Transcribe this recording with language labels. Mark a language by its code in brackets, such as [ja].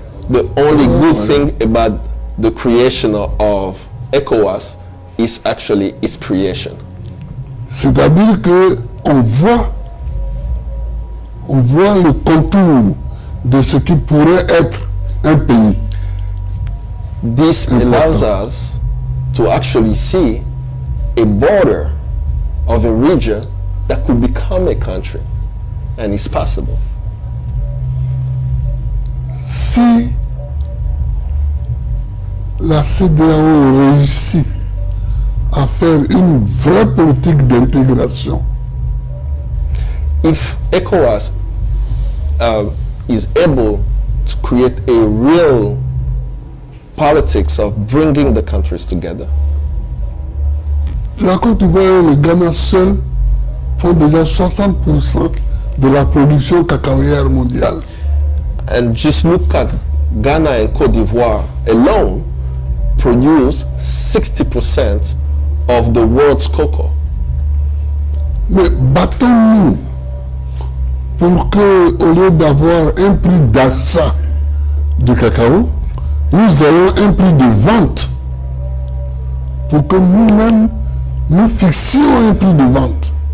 [en] The only good thing about the creation of ECOWAS is actually its creation. [fr] C'est-à-dire que on voit le contour de ce qui pourrait être un pays. [en] This allows us to actually see a border of a region that could become a country, and it's possible. [fr] Si la CEDEAO réussit à faire une vraie politique d'intégration, [en] If ECOWAS is able to create a real politics of bringing the countries together, [fr] la Côte d'Ivoire et le Ghana seuls font déjà 60% de la production cacaoyère mondiale. [en] and just look at Ghana and Cote d'Ivoire alone, produce 60% of the world's cocoa. [fr] Mais battons-nous pour que, au lieu d'avoir un prix d'achat du cacao, nous ayons un prix de vente. Pour que nous-mêmes, nous fixions un prix de vente.